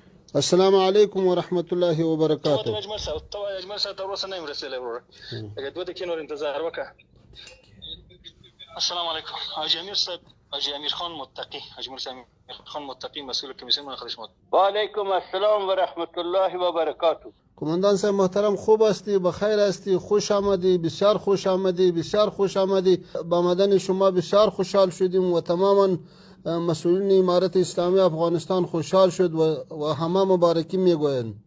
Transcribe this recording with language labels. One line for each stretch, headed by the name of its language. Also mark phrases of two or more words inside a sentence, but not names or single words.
Arabic: السلام علیکم ورحمت الله ته وبرکاته.
Pashto: اجمل صاحب ته ورسره نه یم رسېدلی وروره لکه 2 دقیقې نور انتظار وکړه.
Arabic: السلام علیکم.
Persian: حاجی امیر صاحب، حاجی امیر خان متقی، حاجی مرسی امیر خان متقی، مسئول کمیسیون مناقضه شما.
Arabic: و علیکم السلام و رحمت الله و برکاته.
Persian: کماندان صاحب محترم، خوب هستی؟ بخیر هستی؟ خوش آمدی؟ بسیار خوش آمدی، بسیار خوش آمدی. با آمدن شما بسیار خوشحال شدیم و تماما مسئولین امارت اسلامی افغانستان خوشحال شد و همه مبارکی میگویند.